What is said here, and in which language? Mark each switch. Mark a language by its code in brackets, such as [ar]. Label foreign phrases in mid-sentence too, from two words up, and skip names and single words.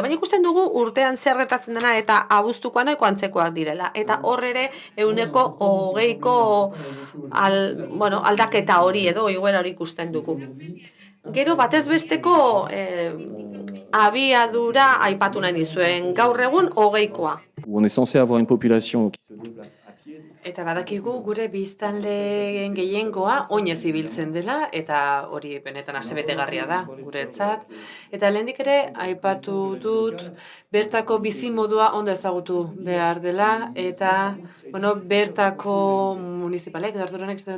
[eu] Baina ikusten dugu urtean zer gertatzen dena eta abuztukoa nahiko antzekoak direla. Eta hor ere 120ko aldaketa hori edo igoera hori ikusten dugu. Gero batez besteko abiadura aipatu nahi nizuen, gaur egun 20koa. [fr] On est censé avoir une population qui se déplace à pied. [eu] Eta badakigu gure biztanleen gehiengoa oinez ibiltzen dela eta hori benetan asebetegarria da guretzat. Eta lehendik ere aipatu dut bertako bizimodua ondo ezagutu behar dela eta bertako municipalek edo arduranek ez